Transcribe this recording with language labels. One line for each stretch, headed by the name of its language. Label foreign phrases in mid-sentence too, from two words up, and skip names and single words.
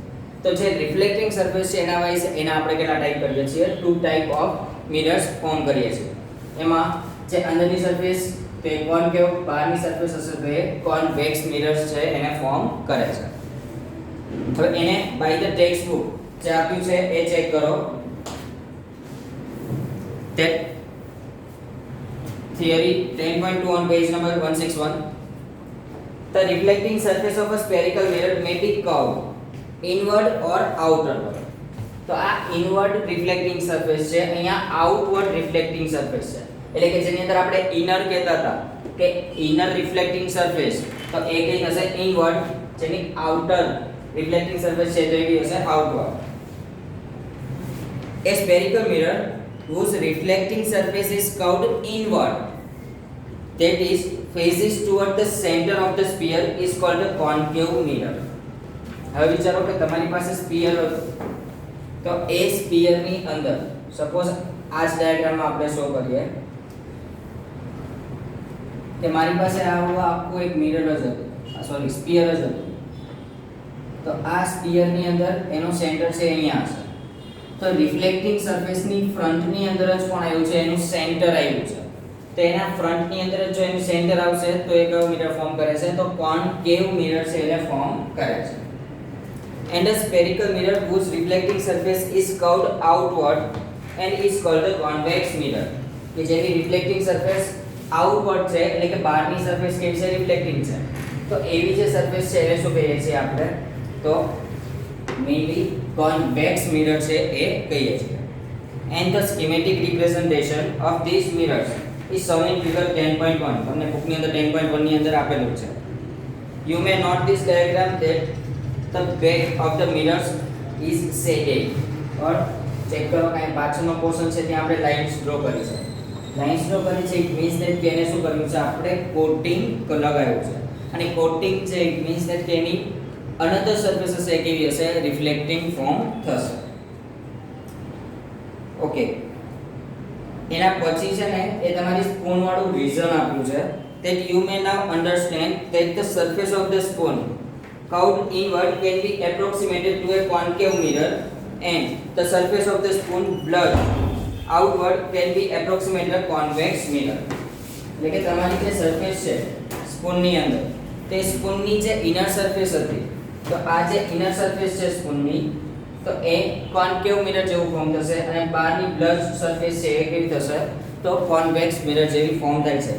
Gujarati: તો જે
English: reflecting surface
Gujarati: છે એના વાઇઝ એના આપણે કેટલા ટાઈપ કરીએ છીએ
English: two type of mirrors form
Gujarati: કરીએ છીએ. એમાં જે અંદરની સરફેસ તે કોનકેવ બહારની સરફેસ હશે તો એ
English: convex mirrors
Gujarati: છે એને ફોર્મ કરે છે. હવે એને
English: by the text book
Gujarati: જે આપ્યું છે એ ચેક કરો.
English: that theory 10.2 on page number 161. The reflecting surface of a spherical mirror may be curved inward or outward.
Gujarati: તો આ
English: inward reflecting surface
Gujarati: છે અહીંયા
English: outward reflecting surface
Gujarati: છે એટલે કે જેની અંદર આપણે ઇનર કહેતા હતા કે
English: inner reflecting surface
Gujarati: તો એ કઈ હશે ઇનવર્ડ જેની
English: outer reflecting surface
Gujarati: છે તો એ હશે આઉટવર્ડ.
English: A spherical mirror whose reflecting surface is curved inward, that is faces toward the center of the sphere, is called a concave mirror.
Gujarati: હવે વિચારો કે તમારી પાસે સ્ફિયર હતો તો એ સ્ફિયર ની અંદર સપોઝ આ જ ડાયાગ્રામમાં આપણે શો કરીએ કે મારી પાસે આવું આખું એક મિરર જ હતું,
English: sorry sphere
Gujarati: જ હતું. તો આ સ્ફિયર ની અંદર એનો સેન્ટર છે અહીંયા હશે. તો
English: reflecting surface
Gujarati: ની ફ્રન્ટ ની અંદર જ કોણ આવ્યું છે, એનું સેન્ટર આવ્યું છે. તો એના ફ્રન્ટ ની અંદર જો એનું સેન્ટર આવશે તો એ કયો
English: mirror form
Gujarati: કરે છે, તો
English: concave mirror
Gujarati: છે એટલે ફોર્મ કરે છે.
English: And a spherical mirror whose reflecting surface is curved outward and is called a convex mirror.
Gujarati: કે જેની
English: reflecting surface outward
Gujarati: છે એટલે કે બહારની સરફેસ કેવી છે, રિફ્લેક્ટિંગ છે. તો એવી જે સરફેસ છે એને શું કહીએ છીએ આપણે, તો
English: mainly convex mirror
Gujarati: છે એ કહીએ છીએ.
English: And the schematic representation of these mirrors is shown in figure 10.1.
Gujarati: તમને બુકની અંદર 10.1 ની અંદર આપેલું છે.
English: You may note this diagram that the back of the mirrors is shaded.
Gujarati: और ચેક કરો કાંઈ પાછળનો પોર્શન છે ત્યાં આપણે
English: lines draw
Gujarati: કરી છે.
English: lines draw
Gujarati: કરી છે
English: it means that
Gujarati: કે એને શું કર્યું છે, આપણે કોટિંગ લગાવ્યું છે. અને કોટિંગ છે
English: it means that
Gujarati: કે એની
English: another surface
Gujarati: હશે કેવી હશે, રિફ્લેક્ટિંગ ફોર્મ થશે. ઓકે, એના પછી છે ને એ તમારી સ્પૂન વાળું વિઝન આપ્યું છે.
English: that you may now understand that the surface of the spoon curved inward can be approximated to a concave mirror and the surface of the spoon blurred outward can be approximated a convex mirror.
Gujarati: એટલે કે તમારી જે સરફેસ છે સ્પૂનની અંદર, તે સ્પૂનની જે
English: inner surface
Gujarati: હતી, તો આ જે
English: inner surface
Gujarati: છે સ્પૂનની, તો એ
English: concave mirror
Gujarati: જેવું ફોર્મ થશે અને બહારની
English: blurred surface
Gujarati: છે એ કેવી થશે, તો
English: convex mirror
Gujarati: જેવી ફોર્મ થાય છે.